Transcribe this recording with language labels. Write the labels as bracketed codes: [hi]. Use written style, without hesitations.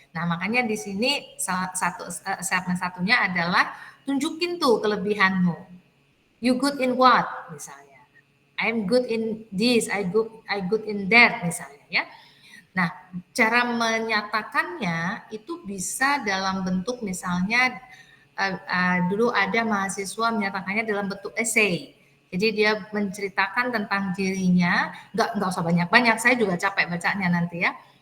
[id] Nah, makanya di sini satunya adalah tunjukin tuh kelebihanmu. [en] You good in what, [id] misalnya. [en] I'm good in this, I good in that, [id] misalnya ya. Nah, cara menyatakannya itu bisa dalam bentuk misalnya dulu ada mahasiswa menyatakannya dalam bentuk essay. Jadi dia menceritakan tentang dirinya, nggak usah banyak-banyak, saya juga capek bacanya nanti ya.